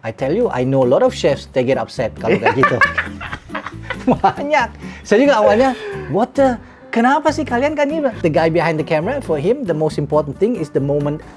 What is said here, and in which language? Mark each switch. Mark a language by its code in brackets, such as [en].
[en] I tell you, I know a lot of chefs, they get upset [id] kalau kayak gitu. Banyak. Saya juga awalnya, kenapa sih kalian kan ini? [en] The guy behind the camera, for him, the most important thing is the moment.